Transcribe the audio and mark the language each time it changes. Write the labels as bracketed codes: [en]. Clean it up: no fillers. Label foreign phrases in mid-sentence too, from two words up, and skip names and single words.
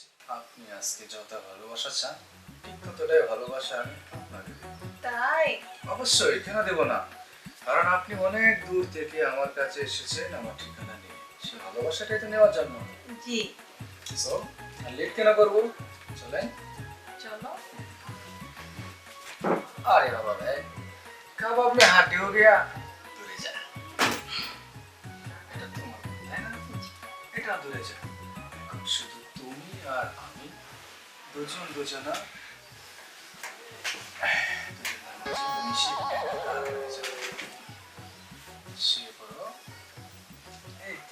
[bn] আপনি আজকে যত ভালোবাসা চান, ঠিক ততটাই ভালোবাসা আমি আপনাকে দেব। তাই অবশ্যই, কেন দেব না? কারণ আপনি অনেক দূর থেকে আমার কাছে এসেছেন আমার ঠিকানা নিয়ে, সেই ভালোবাসাটাই তো নেওয়ার জন্য। জি সো আর লেট কেন করবো, চলেন। চলো। [hi] अरे बाबा भाई, कब अपने हाथी हो गया [bn] দূরে যা, এটা তোমার তাই না? এটা দূরে যা, এখন শুধু তুমি আর আমি দুজন দুজনা দুজনের মাঝে মিশে একাকার হয়ে যাবো। শুয়ে পড়ো, এই তো।